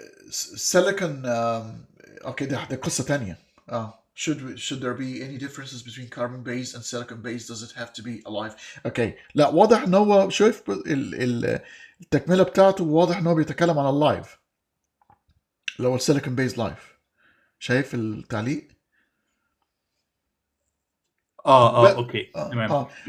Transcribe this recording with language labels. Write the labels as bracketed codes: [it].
[ar] سيليكون اوكي، ده قصة تانية. [en] should there be any differences between carbon based and silicon based? Does it have to be alive? [ar] اوكي، لا واضح ان هو شايف التكملة بتاعته، واضح ان هو بيتكلم عن اللايف، اللي هو السيليكون بيز لايف. شايف التعليق؟ اوكي تمام.